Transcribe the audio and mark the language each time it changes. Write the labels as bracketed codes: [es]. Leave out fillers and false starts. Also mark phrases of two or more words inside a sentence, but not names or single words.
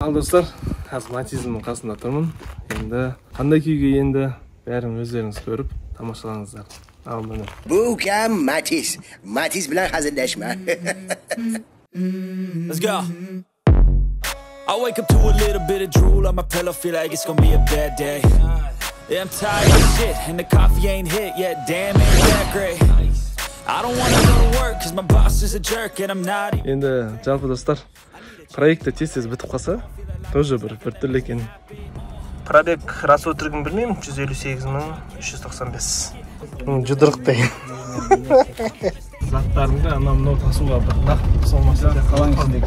[kk] Ал достар, қазір Матизмнің қасында тұрмын. Енді қандай күйге енді бәрін өздеріңіз көріп тамашалаңыздар. Ал міне. [uz] Bu kam Matiz. Matiz bilan hazillashma. [en] Let's go. I wake up to a little bit of drool on my pillow, feel like it's gonna be a bad day. Yeah, I'm tired of shit, and the coffee ain't hit yet. Damn, ain't that great. I don't wanna go to work, cause my boss is a jerk, and I'm not. [kk] Енді жалпы достар, проекті тез бітіп қалса, тоже бір түрлі екен. Пробег рас өтірігін білмеймін, 158.395. Жұдырықтай. Заттарымды анау тасуға бір нақты салмаса қалаң ішіндегі.